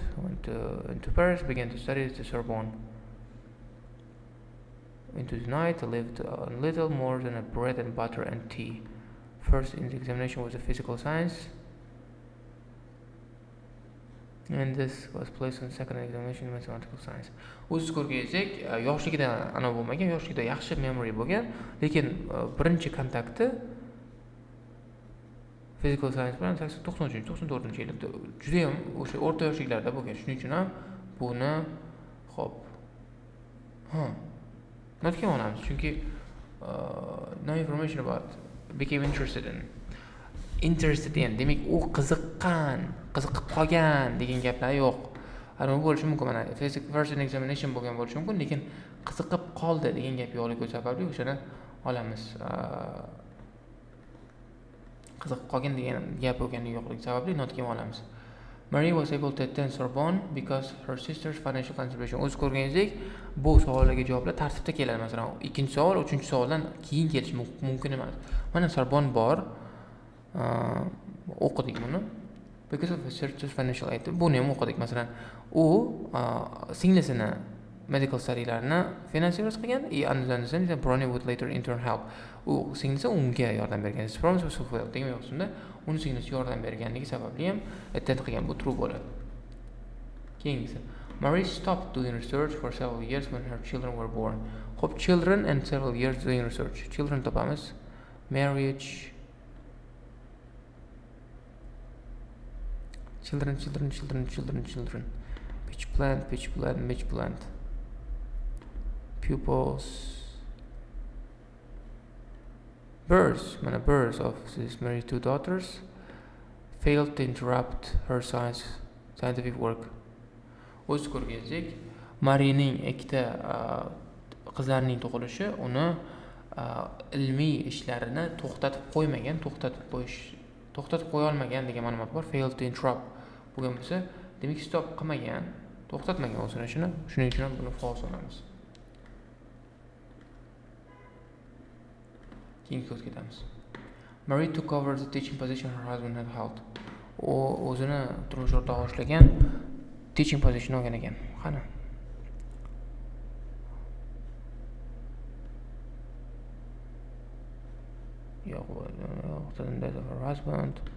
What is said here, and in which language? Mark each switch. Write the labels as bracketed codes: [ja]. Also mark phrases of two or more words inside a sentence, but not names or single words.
[en] Went into Paris, began to study at the Sorbonne. Into the night, lived on little more than a bread and butter and tea. First in the examination was a physical science, and this was placed on second examination in mathematical science. [uz] O'z ko'rganingizek, yoshligida ana bo'lmagan, yoshligida yaxshi memory bo'lgan, lekin birinchi kontakti [en] physical science [uz] bilan 93-94-yilda juda ham o'sha o'rta yoshliklarda bo'lgan. Shuning uchun ham buni notga olamiz, chunki [en] no information about became interested in [uz] demak u qiziqib qolgan degan gaplar yo'q. Ana bu bo'lishi mumkin, mana [en] first examination [uz] bo'lgan bo'lishi mumkin, lekin qiziqib qoldi degan gap yo'qligi sababli o'shani olamiz. Qiziqib qolgan degan gap bo'lgani yo'qligi sababli notga olamiz. [en] Marie was able to attend Sorbonne because her sister's financial contribution. [uz] O'z ko'rganingizek, bu savollarga javoblar tartibda keladi. Masalan, ikkinchi savol, uchinchi savoldan keyin kelishi mumkin emas. Mana Sorbonne bor, o'qidik buni. [en] Because of her sister's financial aid. [uz] Buni ham o'qidik. Masalan, u singlisini [en] medical study'larni [uz] finansiyalash qilgan, [en] and Brownie would later in turn help. [uz] U singlisi unga yordam bergan. [en] This promise was fulfilled. [uz] Demak, yo'qsunda uni singlisi yordam berganligi sababli ham attend qilgan, bu true bo'ladi. Keyingisi. [en] Marie stopped doing research for several years when her children were born. Xo'p, children and several years doing research. Children topamiz. Marriage. Children. Pitch plant. Pupils. Births of this Mary's two daughters failed to interrupt her scientific work. [uz] O'z ko'rganingizek, Marining ikkita qizlarining tug'ilishi uni ilmiy ishlarini to'xtatib qo'ya olmagan degan ma'lumot bor. [en] Failed to interrupt [uz] bo'lgan bo'lsa, demak stop qilmagan, to'xtatmagan o'zini ishini. Shuning uchun ham buni false olamiz. Keyingi ketamiz. Marie took over the teaching position her husband had held. O'zini turmush o'rtog'i ishlagan [en] teaching position [uz] olgan ekan. Qani. Yo'q, [en] death of her husband.